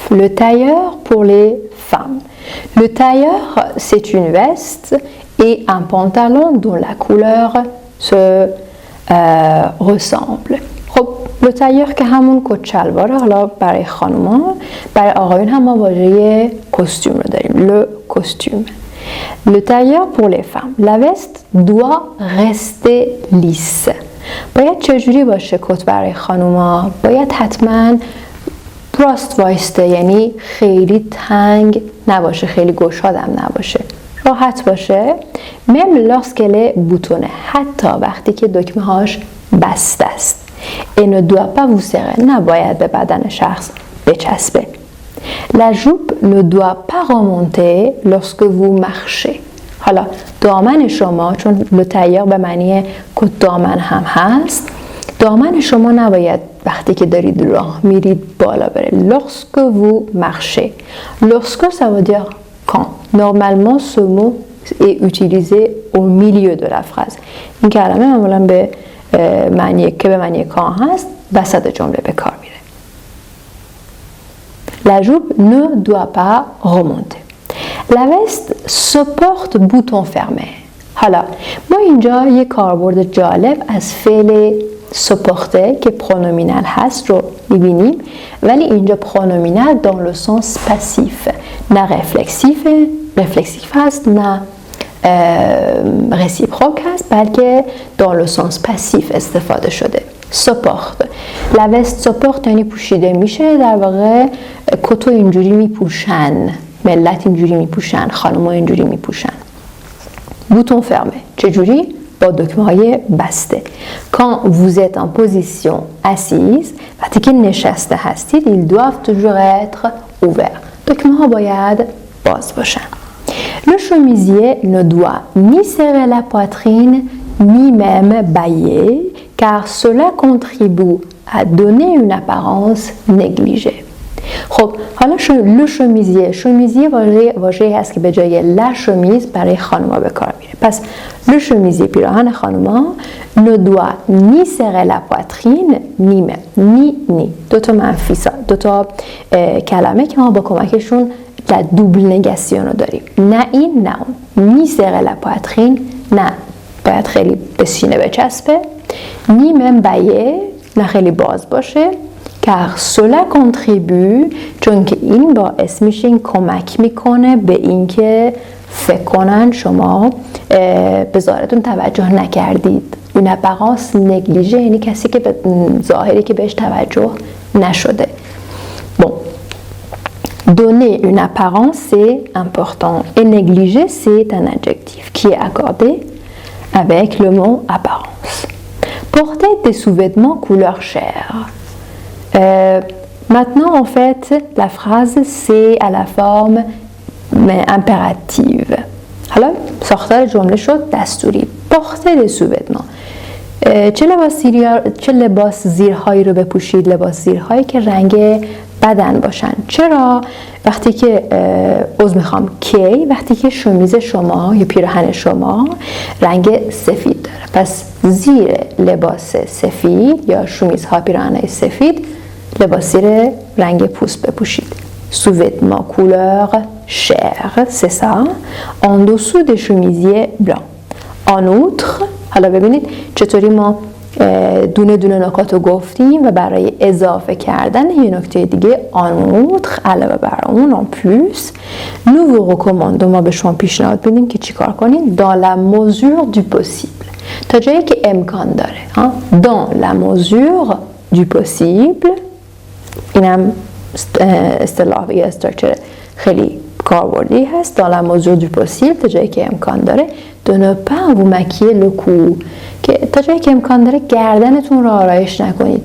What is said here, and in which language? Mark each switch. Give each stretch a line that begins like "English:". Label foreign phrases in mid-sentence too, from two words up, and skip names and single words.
French: Le tailleur pour les femmes. Le tailleur, c'est une veste et un pantalon dont la couleur se ressemble. Le tailleur
Persian: که همون کت شلواره، حالا برای خانوما، برای آقایون هم ما واژه کاستوم رو داریم.
French: Le costume. Le tailleur pour les femmes. La veste doit rester lisse.
Persian: باید چجوری باشه کت برای خانوما؟ باید حتما راست وایسته، یعنی خیلی تنگ نباشه، خیلی گشادم نباشه، راحت باشه.
French: même lorsqu'elle est boutonnée،
Persian: حتی وقتی که دکمه هاش بسته است.
French: et ne doit pas vous serrer،
Persian: نباید به بدن شخص بچسبه.
French: la jupe ne doit pas remonter lorsque vous marchez.
Persian: حالا دامن شما، چون لطیر به معنی کت دامن هم هست، دامن شما نباید وقتی که دارید راه میرید بالا بره.
French: lorsque vous marchez. lorsque ça veut dire quand. normalement ce mot est utilisé au milieu de la phrase.
Persian: این کلمه معمولا به معنی که به معنی کان هست وسط جمله به کار میره.
French: la jupe ne doit pas remonter. La veste se porte bouton fermé.
Persian: حالا ما اینجا یه کاربرد جالب از فعل سپورته که پرونومینال هست رو میبینیم، ولی اینجا پرونومینال
French: dans le sens passif،
Persian: نه رفلکسیف هست، نه réciproque هست، بلکه
French: dans le sens passif
Persian: استفاده شده. سپورت.
French: la veste se porte
Persian: یعنی پوشیده میشه، در واقع کتو اینجوری میپوشن، ملت اینجوری میپوشن، خانم‌ها اینجوری میپوشن.
French: bouton fermé.
Persian: چجوری؟ با دکمه های بسته.
French: quand vous êtes en position assise،
Persian: وقتی که نشسته هستید،
French: ils doivent toujours être ouverts.
Persian: دکمه ها باید باز باشن.
French: le chemisier ne doit ni serrer la poitrine ni même bailler car cela contribue à donner une apparence négligée.
Persian: خب حالا
French: le chemisier
Persian: واژه‌ای هست که به جای
French: la chemise
Persian: برای خانوما به کار میره.
French: پس le chemisier
Persian: پیراهن خانوما
French: ne doit ni serrer la poitrine ni même.
Persian: نی دو تا منفی، دو تا کلمه که ما با کمکشون در
French: double négation
Persian: رو داریم. نه این نه اون.
French: ni serrer la poitrine,
Persian: نه باید خیلی به سینه بچسبه.
French: ni même bailler,
Persian: نه خیلی باز باشه.
French: car cela contribue،
Persian: چون که این باعث میشه، این کمک میکنه به اینکه فکر کنن شما به ظاهرتون توجه نکردید.
French: une apparence négligée
Persian: یعنی کسی که به ظاهری که بهش توجه نشده.
French: bon donner une apparence c'est important et négliger c'est un adjectif qui est accordé avec le mot apparence. porter des sous-vêtements couleur chair. Maintenant, en fait, la phrase c'est à la forme impérative.
Persian: حالا ساختار جمله شد دستوری.
French: porter des sous-vêtements.
Persian: چه لباس زیرهایی رو بپوشید؟ لباس زیرهایی که رنگ بدن باشن. چرا؟ وقتی که وقتی که شمیز شما یا پیراهن شما رنگ سفید داره، پس زیر لباس سفید یا شمیزها پیراهن‌های سفید لباس زیر رنگ پوست بپوشید.
French: sous-vêtements couleur chair, c'est ça, en dessous des chemisiers blancs. En outre،
Persian: حالا ببینید چطوری ما دونه دونه نکات رو گفتیم و برای اضافه کردن یه نکته دیگه
French: en outre
Persian: علاوه بر اون
French: en plus nous vous recommandons،
Persian: ما به شما پیشنهاد میدیم که چیکار کنید
French: dans la mesure du possible،
Persian: تا جایی که امکان داره.
French: dans la mesure du possible
Persian: اینم اصطلاح یا استراکچر خیلی کاربردی هست.
French: dans la mesure du possible
Persian: تا جایی که امکان داره
French: de ne pas vous maquiller le cou،
Persian: که تا جایی که امکان داره گردنتون رو آرایش نکنید.